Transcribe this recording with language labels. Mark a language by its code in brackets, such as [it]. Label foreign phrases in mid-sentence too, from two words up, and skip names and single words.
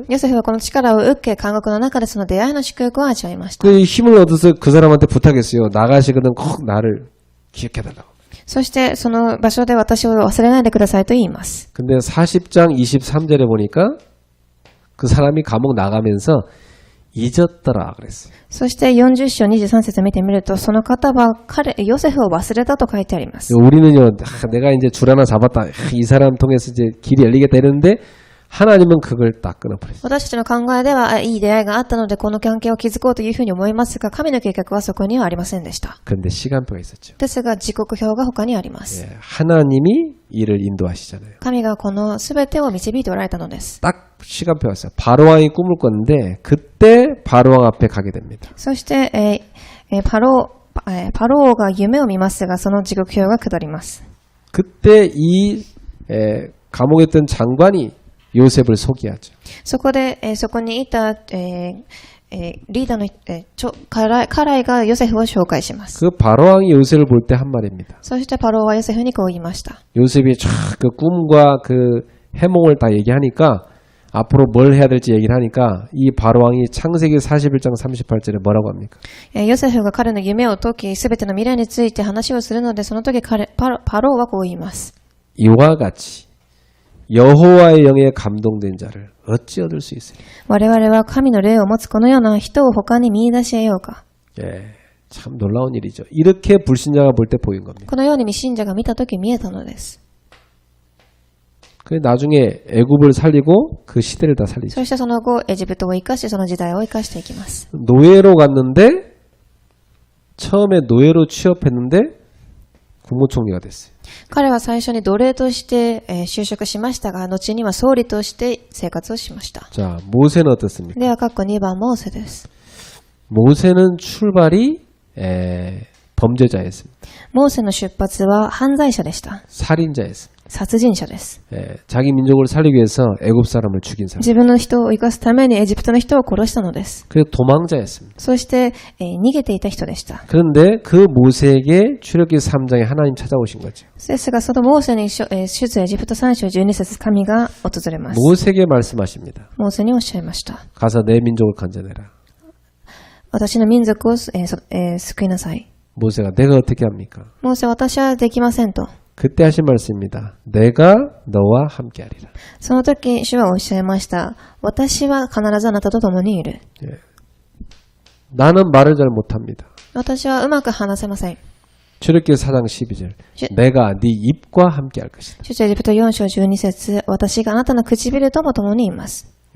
[ja] ヨセフはこの力を受け、監獄の中でその出会いの祝福を味わいました。 [ko] 그 힘을 얻어서 그 사람한테 부탁했어요. 나가시거든 꼭 나를 기억해달라고. [ja] そしてその場所で私を忘れないでくださいと言います。 [ko] 근데 40장 23절에 보니까 그 사람이 감옥 나가면서 잊었더라 그랬어요. [ja] そして40章23節見てみると、その方はヨセフを忘れたと書いてあります。 [ko] 우리는요, 내가 이제 줄 하나 잡았다. 이 사람 통해서 이제 길이 열리겠다 이랬는데 하나님은 그걸 딱 끊어버렸어요. [ja] 私たちの考えでは、いい出会いがあったのでこの関係を築こうというふうに思いますが、神の計画はそこにはありませんでした。 [ko] 그런데 시간표가 있었죠. [ja] ですが時刻表が他にあります。 [ko] 예, 하나님이 이를 인도하시잖아요. [ja] 神がこの全てを導いておられたのです。 [ko] 딱 시간표 왔어요. 바로왕이 꿈을 꿨는데 그때 바로왕 앞에 가게 됩니다. [ja] そして、パロ王が夢を見ますが、その時刻表が下ります。 [ko] 그때 이 감옥에 있던 장관이 요셉을 소개하죠. [ja] そこで、そこにいた、 リーダーの、家来がヨセフを紹介します。 [ko] 그 바로왕이 요셉을 볼 때 한 말입니다. [ja] そしてパロはヨセフにこう言いました。 [ko] 요셉이 쫙 그 꿈과 그 해몽을 다 얘기하니까 앞으로 뭘 해야 될지 얘기를 하니까 이 바로왕이 창세기 41장 38절에 뭐라고 합니까? [ja] ヨセフが彼の夢を解き、すべての未来について話をするので、その時パロはこう言います。 [ko] 이와 같이 여호와의 영에 감동된 자를 어찌 얻을 수 있어요? [ja] 我々は神の霊を持つこのような人を他に見出し得ようか。 [ko] 예, 참 놀라운 일이죠. 이렇게 불신자가 볼 때 보인 겁니다. [ja] このように未信者が見た時見えたのです。 [ko] 그 나중에 애굽을 살리고 그 시대를 다 살리죠. [ja] そしてその後、エジプトを生かし、その時代を生かしていきます。 [ko] 노예로 갔는데 처음에 노예로 취업했는데 국무총리가 됐어요. [ja] 彼は最初に奴隷として、就職しましたが、後には総理として生活をしました。 [ko] 자, 모세는 어떻습니까? [ja] では、括弧2番モーセです。 [ko] 모세는 출발이 범죄자였습니다. [ja] モーセの出発は犯罪者でした。 [ko] 살인자였습니다. [ja] 殺人者です。 [ko] 자기 민족을 살리기 위해서 애굽 사람을 죽인 사람. [ja] 自分の人を生かすためにエジプトの人を殺したのです。 [ko] 그리고 도망자였습니다. [ja] そして、逃げていた人でした。 [ko] 그런데 그 모세에게 출애굽기 3장에 하나님 찾아오신 거죠. [ja] ですが、そのモーセに出エジプト3章12節神が訪れます。 [ko] 모세에게 말씀하십니다. [ja] モーセにおっしゃいました。 [ko] 가서 내 민족을 건져내라. [ja] 私の民族を、救いなさい。 [ko] 모세가 내가 어떻게 합니까? [ja] モーセは私はできませんと。 [ko] 그때 하신 말씀입니다. 내가 너와 함께하리라. [ja] その時、主はおっしゃいました。私は必ずあなたと共にいる。 [ko] 나는 말을 잘 못합니다. [ja] 私はうまく話せません。 [ko] 출애굽기 4장 12절. 내가 네 입과 함께할 것이다. [ja] 出エジプト4章12節私があなたの唇とも共にいます。